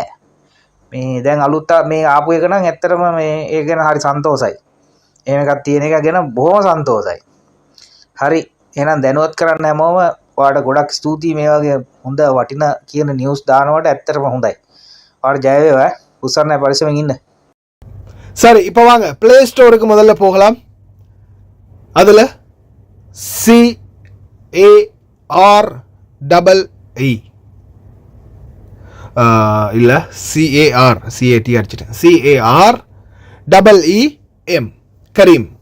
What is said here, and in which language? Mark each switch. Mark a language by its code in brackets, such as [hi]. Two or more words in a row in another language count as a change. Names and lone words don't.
[si] මේ දැන් අලුත් මේ ආපු එක නම් ඇත්තටම මේ ඒක ගැන හරි සන්තෝසයි. එහෙම එකක් තියෙන එක ගැන බොහොම සන්තෝසයි. හරි. එහෙනම් දැනුවත් කරන්න හැමෝම ඔයාට ගොඩක් ස්තුතියි. මේ වගේ හොඳ වටින කියන නිවුස් දානවට ඇත්තටම හොඳයි. ඔයාට ජය වේවා. උසන්න පරිස්සමෙන් ඉන්න. [ta] சரி, இப்போ வாங்க ப்ளே ஸ்டோருக்கு முதல்ல போகலாம். அதில் CAREE இல்லை CAT அடிச்சிட்டேன். CAREEM கரீம்.